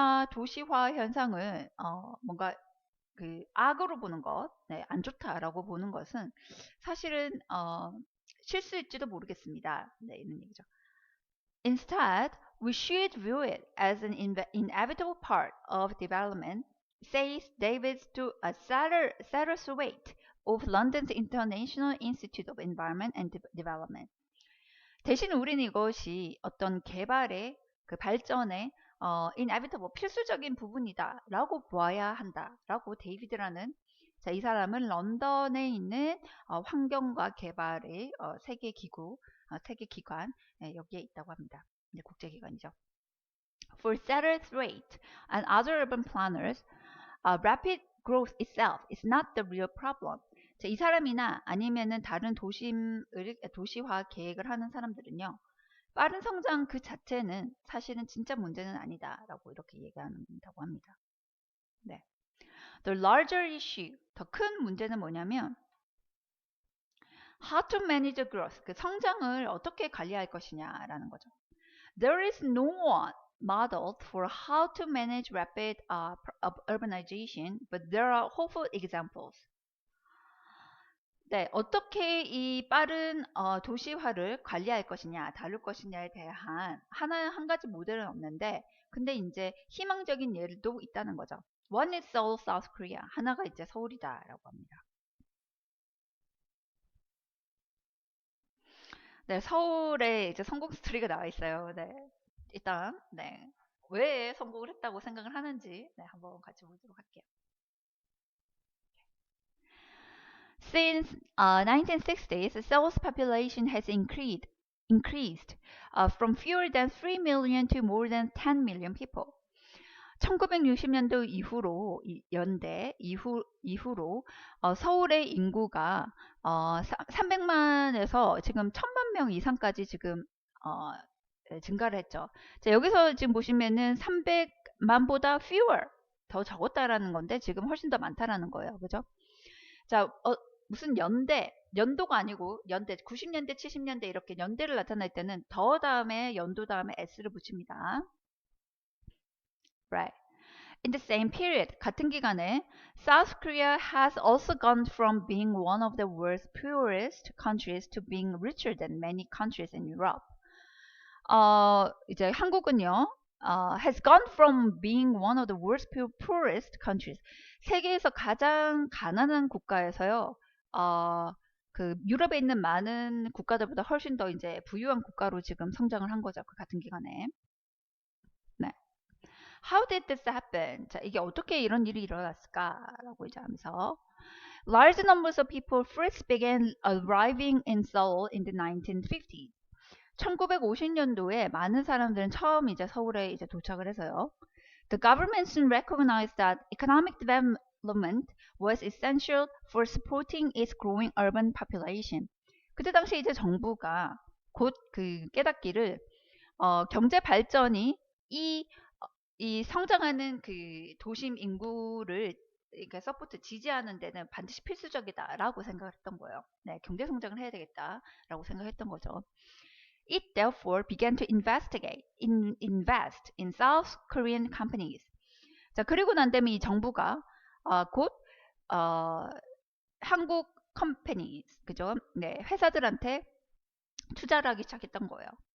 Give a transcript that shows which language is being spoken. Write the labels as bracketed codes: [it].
[ko] 도시화 현상을 뭔가 그 악으로 보는 것, 네, 안 좋다라고 보는 것은 사실은 실수일지도 모르겠습니다. 네, 이런 얘기죠. [en] Instead, we should view it as an inevitable part of development, says David Satterthwaite of London's International Institute of Environment and Development. [ko] 대신 우리는 이것이 어떤 개발의 그 발전의 inevitable 필수적인 부분이다라고 보아야 한다라고 데이비드라는 자, 이 사람은 런던에 있는 환경과 개발의 세계 기구, 세계 기관 여기에 있다고 합니다. 네, 국제기관이죠. [en] For Satterthwaite and other urban planners, rapid growth itself is not the real problem. [ko] 자, 이 사람이나 아니면은 다른 도시화 계획을 하는 사람들은요. 빠른 성장 그 자체는 사실은 진짜 문제는 아니다라고 이렇게 얘기한다고 합니다. 네. [en] The larger issue, [ko] 더 큰 문제는 뭐냐면 [en] how to manage growth, [ko] 그 성장을 어떻게 관리할 것이냐라는 거죠. [en] There is no one model for how to manage rapid urbanization, but there are hopeful examples. [ko] 네, 어떻게 이 빠른 도시화를 관리할 것이냐, 다룰 것이냐에 대한 한 가지 모델은 없는데, 근데 이제 희망적인 예도 있다는 거죠. [en] One is Seoul, South Korea. [ko] 하나가 이제 서울이다라고 합니다. 네, 서울에 이제 성공 스토리가 나와 있어요. 네, 일단 네, 왜 성공을 했다고 생각을 하는지 네, 한번 같이 보도록 할게요. [en] Since 1960s, Seoul's population has increased from fewer than 3 million to more than 10 million people. [ko] 1960년도 이후로 연대 이후로 서울의 인구가 300만에서 지금 1000만 명 이상까지 지금 어, 증가를 했죠. 자, 여기서 지금 보시면은 300만보다 fewer 더 적었다라는 건데 지금 훨씬 더 많다라는 거예요. 그죠? 자, 무슨 연도가 아니고 연대 90년대, 70년대 이렇게 연대를 나타낼 때는 더 다음에 연도 다음에 s를 붙입니다. [en] Right. In the same period, [ko] 같은 기간에 [en] South Korea has also gone from being one of the world's poorest countries to being richer than many countries in Europe. [ko] 이제 한국은요, [en] has gone from being one of the world's poorest countries. [ko] 세계에서 가장 가난한 국가에서요, 그 유럽에 있는 많은 국가들보다 훨씬 더 이제 부유한 국가로 지금 성장을 한 거죠. 그 같은 기간에. [en] 네. How did this happen? [ko] 자, 이게 어떻게 이런 일이 일어났을까라고 이제 하면서 [en] large numbers of people first began arriving in Seoul in the 1950s. [ko] 1950년도에 많은 사람들은 처음 이제 서울에 이제 도착을 해서요. [en] The government soon recognized that economic development was essential for supporting its growing urban population. [ko] 그때 당시 이제 정부가 곧 그 깨닫기를 경제 발전이 이, 이 성장하는 그 도심 인구를 이렇게 서포트 지지하는 데는 반드시 필수적이다라고 생각을 했던 거예요. 네, 경제 성장을 해야 되겠다라고 생각했던 거죠. [en] It therefore began to invest in South Korean companies. [ko] 자, 그리고 난 다음에 이 정부가 곧 한국 companies, 그죠? 네, 회사들한테 투자를 하기 시작했던 거예요.